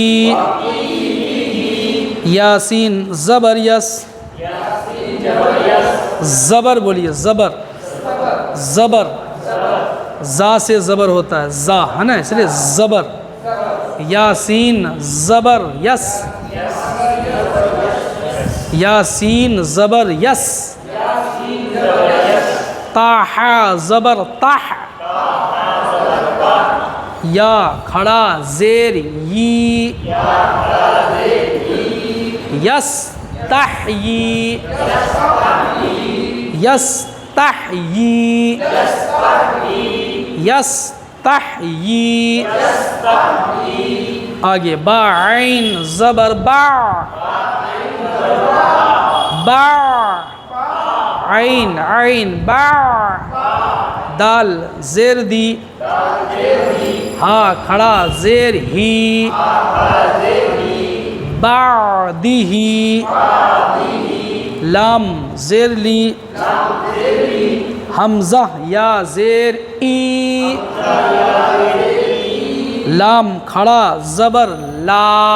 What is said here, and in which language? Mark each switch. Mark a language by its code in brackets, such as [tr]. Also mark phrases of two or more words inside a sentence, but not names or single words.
[ur] یاسین زبر یس، زبر بولیے، زبر، زبر، زا سے زبر ہوتا ہے، زا ہے نا، اس لیے زبر. یاسین زبر یس، یاسین زبر یس. طاح زبر طح، یا کھڑا زیر یی، یس تحیی، یس تحیی، یس تحیی. آگے با عین زبر با، با عین، عین با. دال زیر دی ہا کھڑا زیر ہی بعدہ لام زیر لی حمزہ یا زیر ای لام کھڑا زبر لا